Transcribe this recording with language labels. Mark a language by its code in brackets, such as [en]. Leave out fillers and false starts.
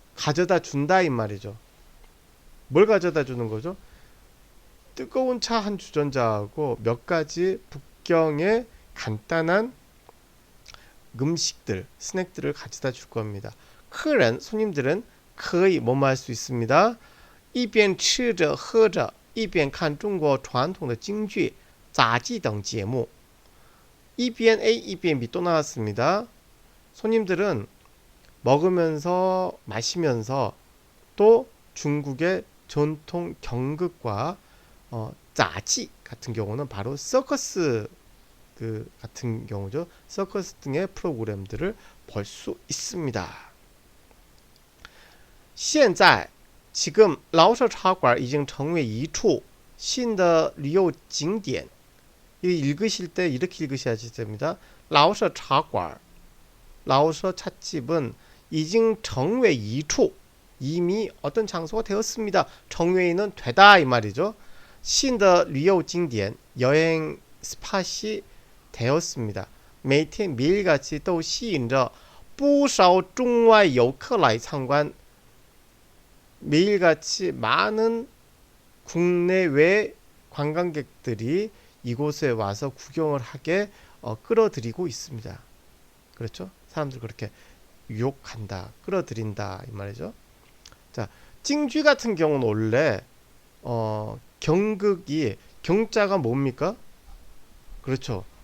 [ko] 가져다 준다 이 말이죠. 뭘 가져다 주는 거죠? 뜨거운 차 한 주전자하고 몇 가지 북경의 간단한 음식들, 스낵들을 가져다 줄 겁니다. 客人 손님들은 거의 뭐뭐 할 수 있습니다. [zh] 一边吃着喝着一边看中国传统的京剧杂技等节目. 一边A, 一边B [ko] 또 나왔습니다. 손님들은 먹으면서 마시면서 또 중국의 전통 경극과 짜지 같은 경우는 바로 서커스 그 같은 경우죠. 서커스 등의 프로그램들을 볼 수 있습니다. [zh] 现在 [ko] 지금 [zh] 라오서茶馆 已经成为一处新的旅游景点. [ko] 읽으실 때 이렇게 읽으셔야 됩니다. 라오서茶馆 라오서 찻집은 [zh] 已经成为一处 [ko] 이미 어떤 장소가 되었습니다. 정회는 되다 이 말이죠. [zh] 新的旅游景点 [ko] 여행 스팟이 되었습니다. [zh] 每天 [ko] 매일같이 또 [zh] 吸引着不少中外游客来参观. [ko] 매일같이 많은 국내외 관광객들이 이곳에 와서 구경을 하게 끌어들이고 있습니다. 그렇죠? 사람들 그렇게 유혹한다, 끌어들인다 이 말이죠. 자, 찡쥐 같은 경우는 원래 경극이 경자가 뭡니까? 그렇죠.